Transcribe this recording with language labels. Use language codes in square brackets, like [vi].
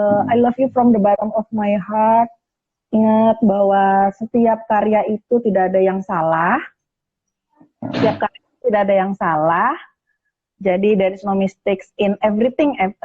[en] I love you from the bottom of my heart. [id] Ingat bahwa setiap karya itu tidak ada yang salah. Setiap karya itu tidak ada yang salah. [en] Jadi there is no mistakes in everything.